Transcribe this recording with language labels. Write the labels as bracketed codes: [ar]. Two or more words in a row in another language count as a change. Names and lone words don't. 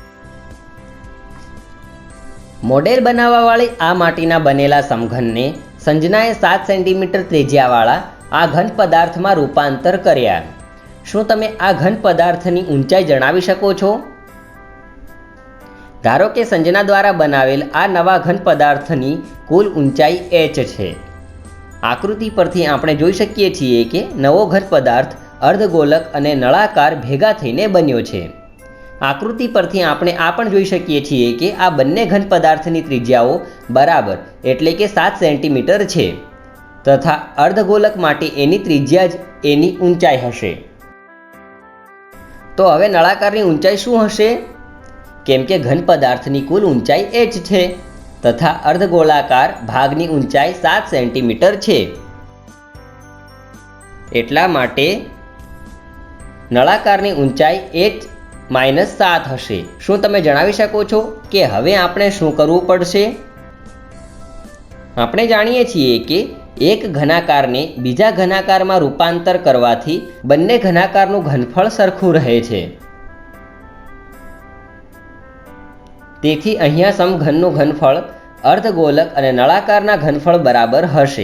[gu] મોડેલ બનાવવાવાળી આ માટીના બનેલા સમઘનને સંજનાએ 7 સેન્ટીમીટર ત્રિજ્યાવાળા આ ઘન પદાર્થમાં રૂપાંતર કર્યા। શું તમે આ ઘન પદાર્થની ઊંચાઈ જણાવી શકો છો? ધારો કે સંજના દ્વારા બનાવેલ આ નવા ઘન પદાર્થની કુલ ઊંચાઈ h છે। આકૃતિ પરથી આપણે જોઈ શકીએ છીએ કિ નવો ઘન પદાર્થ અર્ધગોલક અને નળાકાર ભેગા થઈને બન્યો છે। આકૃતિ પરથી આપણે આ પણ જોઈ શકીએ છીએ કિ આ બંને ઘન પદાર્થની ત્રિજ્યાઓ બરાબર એટલે કે 7 સેન્ટીમીટર છે તથા અર્ધગોલક માટે એની ત્રિજ્યા જ એની ઊંચાઈ હશે। તો હવે નળાકારની ઊંચાઈ શું હશે? કેમ કે ઘન પદાર્થની કુલ ઊંચાઈ h છે તથા અર્ધગોળાકાર ભાગની ઊંચાઈ 7 સેન્ટીમીટર છે, એટલા માટે નળાકારની ઊંચાઈ h - 7 હશે। શું તમે જણાવી શકો છો કિ હવે આપણે શું કરવું પડશે? આપણે જાણીએ છીએ કિ એક ઘનાકારને બીજા ઘનાકારમાં રૂપાંતર કરવાથી બંને ઘનાકારનું ઘનફળ સરખું રહે છે। તેથી અહીંયા સમઘનનું ઘનફળ અર્ધગોલક અને નળાકારના ઘનફળ બરાબર હશે।